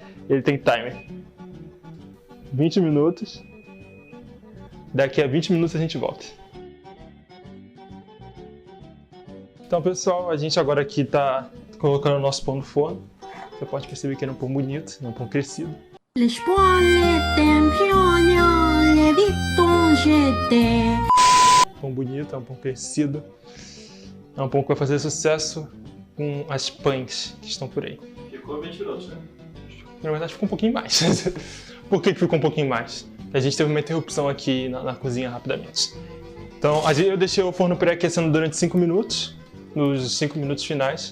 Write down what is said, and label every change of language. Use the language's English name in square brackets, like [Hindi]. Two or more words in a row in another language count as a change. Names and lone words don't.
[Portuguese] Ele tem timer. 20 minutos. Daqui a 20 minutos a gente volta. Então, pessoal, a gente agora aqui tá colocando o nosso pão no forno. Você pode perceber que é um pão bonito, é um pão crescido. Les poils pionions, les vitons j'étais. Pão bonito, é um pão crescido. É um pão que vai fazer sucesso com as pães que estão por aí. Ficou 20 minutos, né? Na verdade, ficou um pouquinho mais. Por que ficou um pouquinho mais? A gente teve uma interrupção aqui na cozinha rapidamente. Então, eu deixei o forno pré-aquecendo durante 5 minutos, nos 5 minutos finais.